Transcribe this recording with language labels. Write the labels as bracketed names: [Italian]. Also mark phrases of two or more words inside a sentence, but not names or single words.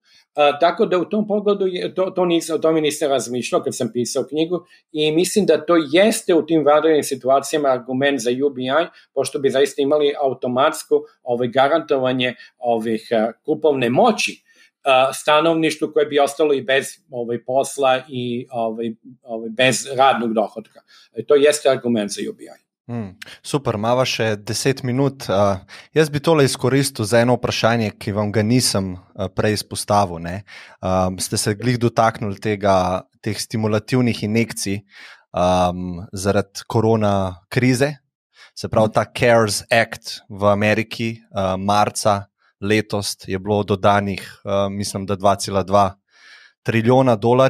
[Serbian] Tako da u tom pogledu o tome nisam razmišljao kad sam pisao knjigu i mislim da to jeste u tim vanrednim situacijama argument za UBI, pošto bi zaista imali automatsko garantovanje kupovne moći stanovništvu koje bi ostalo i bez posla i bez radnog dohodka. To jeste argument za UBI. [Slovenian] Super, imamo še 10 minut. Jaz bi tole izkoristil za eno vprašanje, ki vam ga nisem prej izpostavil. Ste se glih dotaknili teh stimulativnih injekcij zaradi korona krize, se pravi ta CARES Act v Ameriki, marca letos je bilo dodanih, mislim, da $2,2 trilijona.